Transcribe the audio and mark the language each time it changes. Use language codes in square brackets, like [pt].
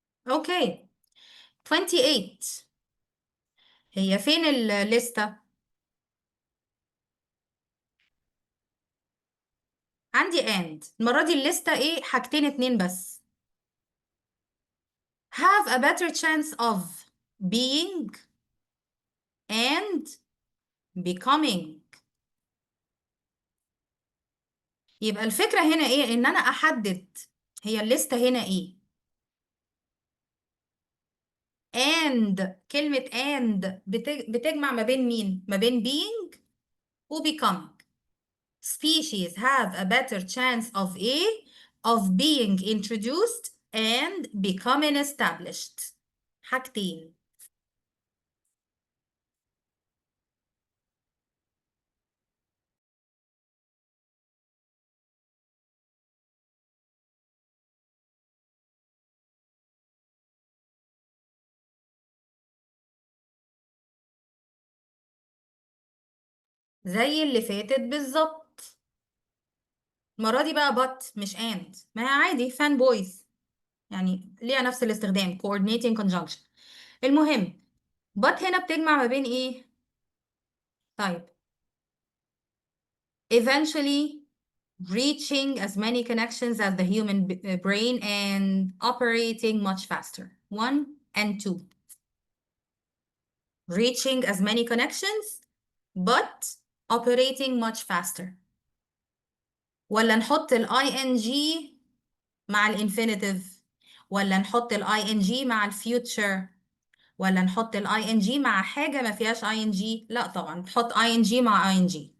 [ar] اوكي. 28. هي فين الليسته؟ عندي and. المره دي الليسته ايه؟ حاجتين اتنين بس. [en] have a better chance of being and becoming. [ar] يبقى الفكره هنا ايه؟ ان انا احدد هي الليسته هنا ايه. and كلمة and بتجمع ما بين مين؟ ما بين being و becoming. [en] Species have a better chance of being introduced and becoming established. [ar] حاجتين. زي اللي فاتت بالظبط. المرة دي بقى but مش and. ما هي عادي fan boys، يعني ليها نفس الاستخدام coordinating conjunction. المهم but هنا بتجمع ما بين ايه؟ طيب [en] eventually reaching as many connections as the human brain and operating much faster. One and two. Reaching as many connections but operating much faster. [ar] ولا نحط ال ing مع الانفينيتيف، ولا نحط ال ing مع الفيوتشر، ولا نحط ال ing مع حاجة ما فيهاش ing؟ لا طبعا نحط ing مع ing.